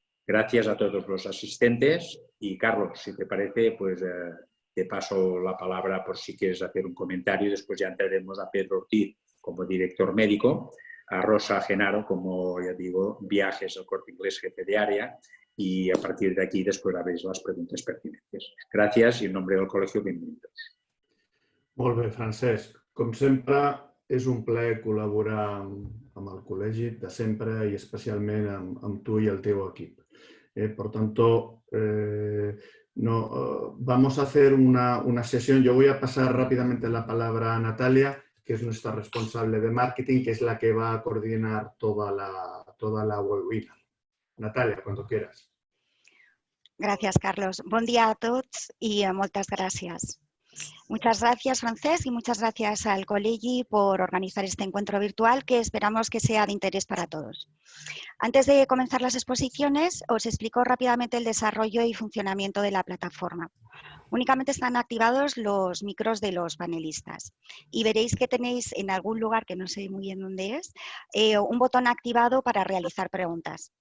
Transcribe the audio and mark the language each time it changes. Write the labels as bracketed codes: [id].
[es] Gracias a todos los asistentes y Carlos, si te parece, pues te paso la palabra por si quieres hacer un comentario y después ya entraremos a Pedro Ortiz como director médico, a Rosa Genaro como, ya digo, viajes al Corte Inglés jefe de área y a partir de aquí después haréis las preguntas pertinentes. Gracias y en nombre del colegio, bienvenidos. [ca] Molt bé, Francesc. Com sempre, és un plaer col·laborar amb el col·legi de sempre i especialment amb tu i el teu equip. [es] Por tanto, vamos a hacer una sesión. Yo voy a pasar rápidamente la palabra a Natalia, que es nuestra responsable de marketing, que es la que va a coordinar toda la webinar. Natalia, cuando quieras. [ca] Gràcies, Carlos. Bon dia a tots i moltes gràcies. [es] Muchas gracias, Francesc, y muchas gracias al Colegi por organizar este encuentro virtual que esperamos que sea de interés para todos. Antes de comenzar las exposiciones, os explico rápidamente el desarrollo y funcionamiento de la plataforma. Únicamente están activados los micros de los panelistas y veréis que tenéis en algún lugar, que no sé muy bien dónde es, un botón activado para realizar preguntas.